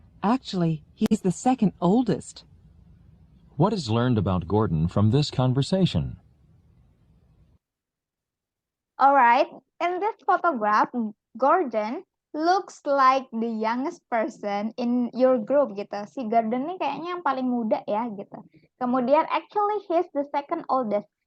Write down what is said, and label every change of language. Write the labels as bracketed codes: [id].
[en] Actually, he's the second oldest. What is learned about Gordon from this conversation? All right, in this photograph, Gordon looks like the youngest person in your group gitu. [id] Si Gordon ini kayaknya yang paling muda ya gitu. Kemudian [en] actually he's the second oldest.